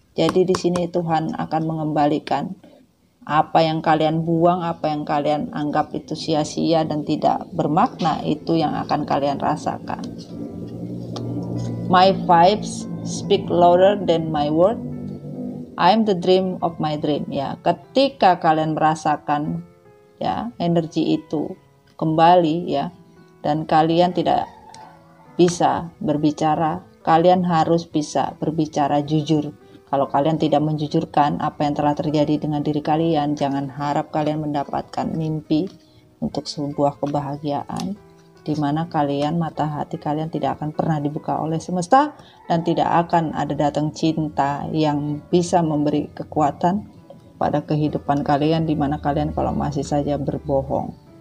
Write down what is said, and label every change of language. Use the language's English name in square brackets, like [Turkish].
[Indonesian] Jadi di sini Tuhan akan mengembalikan apa yang kalian buang, apa yang kalian anggap itu sia-sia dan tidak bermakna, itu yang akan kalian rasakan. [English] My vibes speak louder than my word. I'm the dream of my dream ya. [Indonesian] Ketika kalian merasakan ya energi itu kembali ya, dan kalian tidak bisa berbicara, kalian harus bisa berbicara jujur. Kalau kalian tidak menjujurkan apa yang telah terjadi dengan diri kalian, jangan harap kalian mendapatkan mimpi untuk sebuah kebahagiaan di mana kalian, mata hati kalian tidak akan pernah dibuka oleh semesta, dan tidak akan ada datang cinta yang bisa memberi kekuatan pada kehidupan kalian, di mana kalian kalau masih saja berbohong.